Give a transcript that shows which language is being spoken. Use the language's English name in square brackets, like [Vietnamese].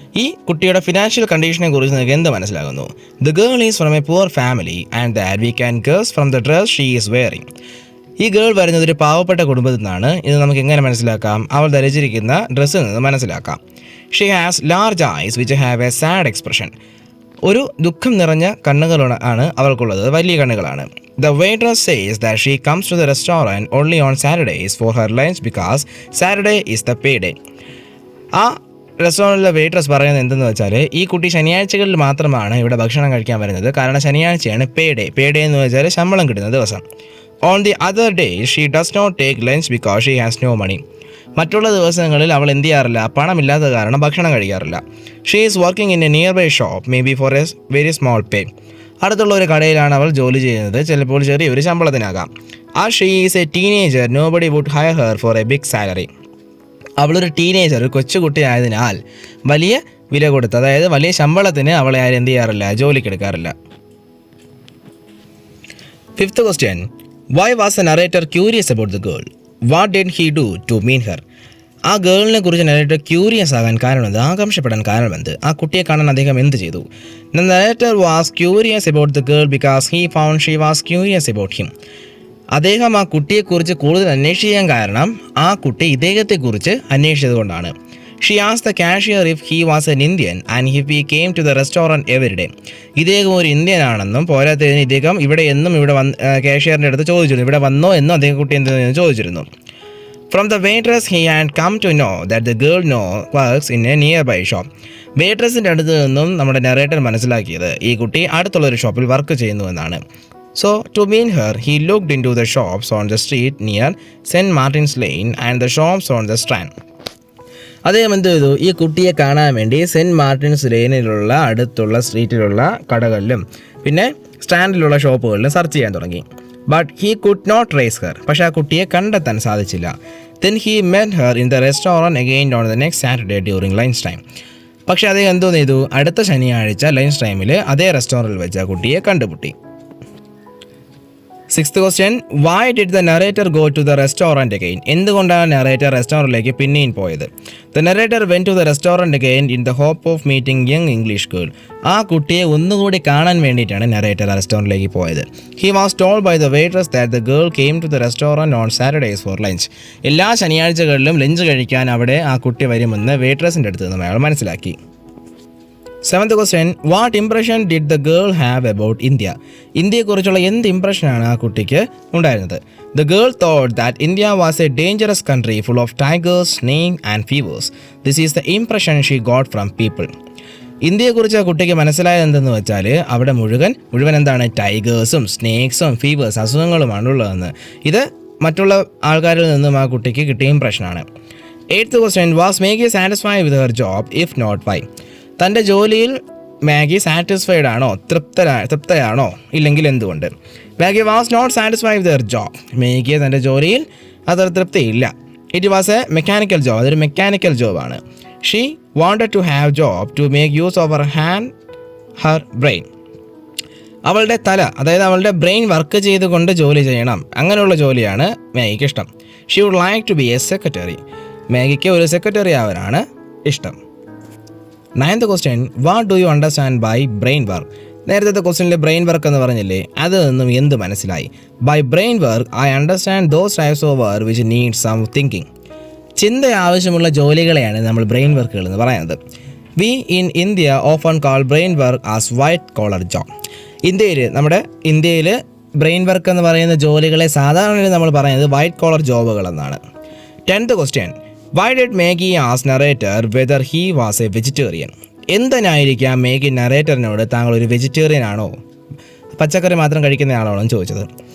[Malayalam] ഈ കുട്ടിയുടെ ഫിനാൻഷ്യൽ കണ്ടീഷനെ കുറിച്ച് നിങ്ങൾക്ക് എന്ത് മനസ്സിലാകുന്നു? [English] The girl is from a poor family and that we can guess from the dress she is wearing. [Malayalam] ഈ ഗേൾ വരുന്നത് ഒരു പാവപ്പെട്ട കുടുംബത്തിൽ നിന്നാണ്. ഇത് നമുക്ക് എങ്ങനെ മനസ്സിലാക്കാം? അവൾ ധരിച്ചിരിക്കുന്ന ഡ്രസ്സിൽ നിന്ന് മനസ്സിലാക്കാം. [English] She has large eyes which have a sad expression. [Malayalam] ഒരു ദുഃഖം നിറഞ്ഞ കണ്ണുകളാണ് അവൾക്കുള്ളത്, വലിയ കണ്ണുകളാണ്. [English] The waitress says that she comes to the restaurant only on Saturdays for her lunch because Saturday is the payday. [Malayalam] ആ റെസ്റ്റോറൻറ്റിലെ വെയിട്രസ് പറയുന്നത് എന്തെന്ന് വെച്ചാൽ ഈ കുട്ടി ശനിയാഴ്ചകളിൽ മാത്രമാണ് ഇവിടെ ഭക്ഷണം കഴിക്കാൻ വരുന്നത്, കാരണം ശനിയാഴ്ചയാണ് പേ ഡേ എന്ന് വെച്ചാൽ ശമ്പളം കിട്ടുന്ന ദിവസം. [English] On the other days she does not take lunch because she has no money. [Malayalam] മറ്റുള്ള ദിവസങ്ങളിൽ അവൾ എന്ത് ചെയ്യാറില്ല, പണമില്ലാത്ത കാരണം ഭക്ഷണം കഴിക്കാറില്ല. [English] She is working in a nearby shop maybe for a very small pay. [Malayalam] അടുത്തുള്ള ഒരു കടയിലാണ് അവൾ ജോലി ചെയ്യുന്നത്, ചിലപ്പോൾ ചെറിയൊരു ശമ്പളത്തിനാകാം. [English] She is a teenager nobody would hire her for a big salary. [Malayalam] അവളൊരു ടീനേജർ, ഒരു കൊച്ചുകുട്ടി ആയതിനാൽ വലിയ വില കൊടുത്ത്, അതായത് വലിയ ശമ്പളത്തിന് അവളെ ആരും എന്ത് ചെയ്യാറില്ല, ജോലിക്കെടുക്കാറില്ല. [English] Fifth question, why was the narrator curious about the girl? What did he do to mean her? [Malayalam] ആ ഗേളിനെ കുറിച്ച് നറേറ്റർ ക്യൂരിയസ് ആകാൻ കാരണമെന്ത്, ആകാംക്ഷപ്പെടാൻ കാരണമെന്ത്? ആ കുട്ടിയെ കാണാൻ അദ്ദേഹം എന്ത് ചെയ്തു? [English] The narrator was curious about the girl because he found she was curious about him. [Malayalam] അദ്ദേഹം ആ കുട്ടിയെക്കുറിച്ച് കൂടുതൽ അന്വേഷിക്കാൻ കാരണം ആ കുട്ടി ഇദ്ദേഹത്തെക്കുറിച്ച് അന്വേഷിച്ചത് കൊണ്ടാണ്. [English] She asked the cashier if he was an Indian and if he came to the restaurant every day. [Malayalam] ഇദ്ദേഹം ഒരു ഇന്ത്യൻ ആണെന്നും പോരാത്തതിന് ഇദ്ദേഹം ഇവിടെ കാഷ്യറിൻ്റെ അടുത്ത് ചോദിച്ചിരുന്നു, ഇവിടെ വന്നോ എന്നും അദ്ദേഹം കുട്ടി എന്തെന്ന് ചോദിച്ചിരുന്നു. [English] From the waitress he had come to know that the girl works in a nearby shop. [Malayalam] വെയിട്രസിൻ്റെ അടുത്ത് നിന്നും നമ്മുടെ നറേറ്റർ മനസ്സിലാക്കിയത് ഈ കുട്ടി അടുത്തുള്ളൊരു ഷോപ്പിൽ വർക്ക് ചെയ്യുന്നു എന്നാണ്. [English] So, to meet her, he looked into the shops on the street near St. Martin's Lane and the shops on the Strand. [Malayalam] അദ്ദേഹം എന്ത് ചെയ്തു, ഈ കുട്ടിയെ കാണാൻ വേണ്ടി സെൻറ്റ് മാർട്ടിൻസ് ലെയിനിലുള്ള അടുത്തുള്ള സ്ട്രീറ്റിലുള്ള കടകളിലും പിന്നെ സ്റ്റാൻഡിലുള്ള ഷോപ്പുകളിലും സെർച്ച് ചെയ്യാൻ തുടങ്ങി. [English] But he could not trace her. [Malayalam] പക്ഷേ ആ കുട്ടിയെ കണ്ടെത്താൻ സാധിച്ചില്ല. [English] Then he met her in the restaurant again on the next Saturday during lunch time. [Malayalam] പക്ഷേ അദ്ദേഹം എന്തോ ചെയ്തു, അടുത്ത ശനിയാഴ്ച ലഞ്ച് ടൈമിൽ അതേ റെസ്റ്റോറൻറ്റിൽ വെച്ച് ആ കുട്ടിയെ കണ്ടുമുട്ടി. [English] 6th question, why did the narrator go to the restaurant again? [Malayalam] എന്തുകൊണ്ടാണ് നറേറ്റർ റെസ്റ്റോറൻറ്റിലേക്ക് പിന്നെയും പോയത്? [English] The narrator went to the restaurant again in the hope of meeting young English girl. [Malayalam] ആ കുട്ടിയെ ഒന്നുകൂടി കാണാൻ വേണ്ടിയിട്ടാണ് നറേറ്റർ റെസ്റ്റോറൻറ്റിലേക്ക് പോയത്. [English] He was told by the waitress that the girl came to the restaurant on Saturdays for lunch. [Malayalam] എല്ലാ ശനിയാഴ്ചകളിലും lunch കഴിക്കാൻ അവിടെ ആ കുട്ടി വരുമെന്ന് വെയിട്രസിൻ്റെ അടുത്ത് നിന്ന് അയാൾ മനസ്സിലാക്കി. [English] 7th question, what impression did the girl have about India? [Malayalam] ഇന്ത്യയെക്കുറിച്ചുള്ള എന്ത് ഇംപ്രഷനാണ് ആ കുട്ടിക്ക് ഉണ്ടായിരുന്നത്? [English] The girl thought that India was a dangerous country full of tigers, snakes and fevers. This is the impression she got from people. [Malayalam] ഇന്ത്യയെക്കുറിച്ച് ആ കുട്ടിക്ക് മനസ്സിലായത് എന്തെന്ന് വെച്ചാൽ അവിടെ മുഴുവൻ എന്താണ്, ടൈഗേഴ്സും സ്നേക്സും ഫീവേഴ്സ് അസുഖങ്ങളുമാണ് ഉള്ളതെന്ന്. ഇത് മറ്റുള്ള ആൾക്കാരിൽ നിന്നും ആ കുട്ടിക്ക് കിട്ടിയ ഇംപ്രഷനാണ്. [English] 8th question, was Maggie satisfied with her job? If not, why? [Malayalam] തൻ്റെ ജോലിയിൽ മാഗി സാറ്റിസ്ഫൈഡ് ആണോ, തൃപ്തയാണോ, ഇല്ലെങ്കിൽ എന്തുകൊണ്ട്? [English] Maggie was not satisfied with her job. [Malayalam] മാഗിയെ തൻ്റെ ജോലിയിൽ അത്ര തൃപ്തിയില്ല. [English] It was a mechanical job. [Malayalam] അതൊരു mechanical ജോബാണ്. [English] She wanted to have job to make use of her brain. [Malayalam] അവളുടെ തല, അതായത് അവളുടെ ബ്രെയിൻ വർക്ക് ചെയ്തുകൊണ്ട് ജോലി ചെയ്യണം, അങ്ങനെയുള്ള ജോലിയാണ് മാഗിക്ക് ഇഷ്ടം. [English] She would like to be a secretary. [Malayalam] മാഗിക്ക് ഒരു സെക്രട്ടറി ആവാനാണ് ഇഷ്ടം. [English] 9th question, what do you understand by brain work? [Malayalam] നേരത്തെ ക്വസ്റ്റ്യനിൽ ബ്രെയിൻ വർക്ക് എന്ന് പറഞ്ഞില്ലേ, അതിൽ നിന്നും എന്ത് മനസ്സിലായി? [English] By brain work I understand those types of work which need some thinking. [Malayalam] ചിന്ത ആവശ്യമുള്ള ജോലികളെയാണ് നമ്മൾ ബ്രെയിൻ വർക്കുകൾ എന്ന് പറയുന്നത്. [English] We in India often call brain work as white collar job. [Malayalam] നമ്മുടെ ഇന്ത്യയിൽ ബ്രെയിൻ വർക്ക് എന്ന് പറയുന്ന ജോലികളെ സാധാരണ നമ്മൾ പറയുന്നത് വൈറ്റ് കോളർ ജോബുകൾ എന്നാണ്. [English] 10th question, why did Maggie ask narrator whether he was a vegetarian? [Malayalam] എന്തിനായിരിക്കാം Maggi നറേറ്ററിനോട് താങ്കൾ ഒരു വെജിറ്റേറിയൻ ആണോ, പച്ചക്കറി മാത്രം കഴിക്കുന്നയാളാണോ എന്ന് ചോദിച്ചത്?